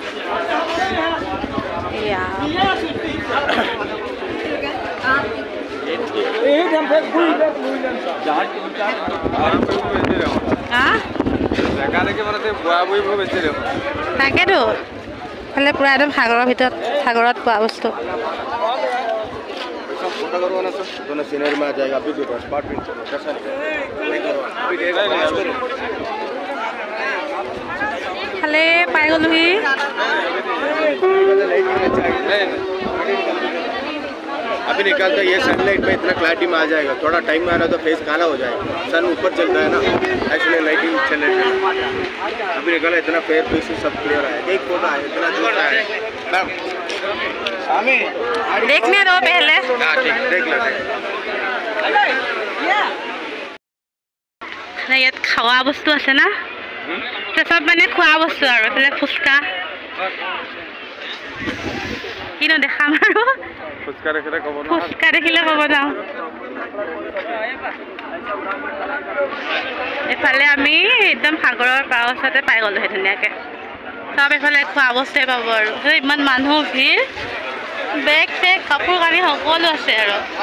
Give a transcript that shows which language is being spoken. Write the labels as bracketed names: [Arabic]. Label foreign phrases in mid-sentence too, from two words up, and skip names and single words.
[Assamese] এয়া তাকেতো ফালে পুৰা একদম সাগৰৰ ভিতৰত সাগৰত পোৱা বস্তু খালে পাই গ'লোহি [Hindi] अभी निकालता है ये सनलाइट में इतना क्लैरिटी में आ जाएगा थोड़ा टाइम में आ रहा तो फेस काला हो जाएगा सन ऊपर चलता है ना एक्चुअली लाइटिंग चल रही है अभी निकाला इतना फेस फेस सब क्लियर है एक फोटो है इतना छोटा है देखने दो पहले ठीक देख लो [Assamese] ইয়াত খোৱা বস্তু আছে না চব মানে খোৱা বস্তু আৰু এইফালে ফুচকা কিনো দেখাম আৰু ফুচকা দেখিলে ক'ব যাওঁ এইফালে আমি একদম সাগৰৰ পাৰৰ ওচৰতে পাই গ'লোহে ধুনীয়াকৈ চব এইফালে খোৱা বস্তুৱে পাব আৰু ইমান মানুহ ভিৰ বেগ চেগ কাপোৰ কানি সকলো আছে আৰু